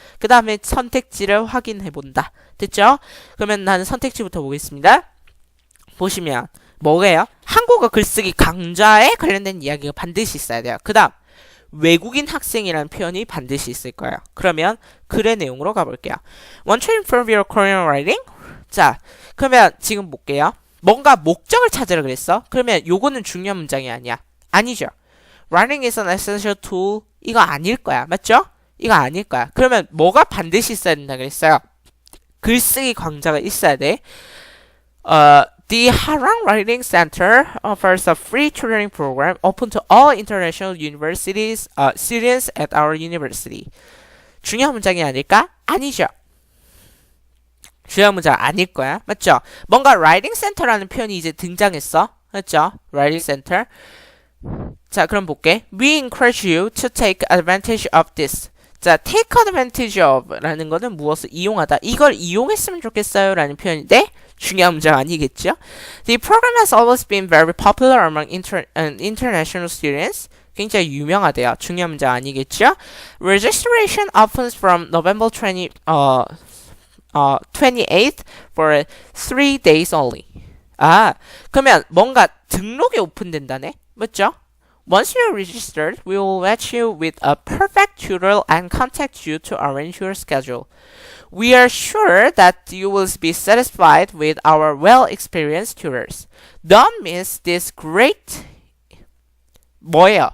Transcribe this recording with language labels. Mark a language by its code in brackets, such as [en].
[ko] 그 다음에 선택지를 확인해 본다. 됐죠? 그러면 나는 선택지부터 보겠습니다. 보시면 뭐예요? 한국어 글쓰기 강좌에 관련된 이야기가 반드시 있어야 돼요. 그 다음 외국인 학생이라는 표현이 반드시 있을 거예요. 그러면 글의 내용으로 가볼게요. [en] Want to improve your Korean writing? [ko] 자, 그러면 지금 볼게요. 뭔가 목적을 찾으라 그랬어? 그러면 요거는 중요한 문장이 아니야. 아니죠. [en] Writing is an essential tool. [ko] 이거 아닐 거야. 맞죠? 이거 아닐 거야. 그러면 뭐가 반드시 있어야 된다 그랬어요? 글쓰기 강좌가 있어야 돼. [en] The Harang Writing Center offers a free tutoring program open to all international universities, students at our university. [ko] 중요한 문장이 아닐까? 아니죠. 중요한 문장 아닐 거야. 맞죠? 뭔가 Writing Center라는 표현이 이제 등장했어. 맞죠? Writing Center. 자, 그럼 볼게. [en] We encourage you to take advantage of this. [ko] 자, [en] take advantage of [ko] 라는 거는 무엇을 이용하다. 이걸 이용했으면 좋겠어요 라는 표현인데 중요한 문장 아니겠죠? [en] The program has always been very popular among international students. [ko] 굉장히 유명하대요. 중요한 문장 아니겠죠? [en] Registration opens from November 28th for 3 days only. [ko] 아, 그러면 뭔가 등록이 오픈된다네? 맞죠? [en] Once you're registered, we will match you with a perfect tutor and contact you to arrange your schedule. We are sure that you will be satisfied with our well-experienced tutors. Don't miss this great [ko] 뭐예요?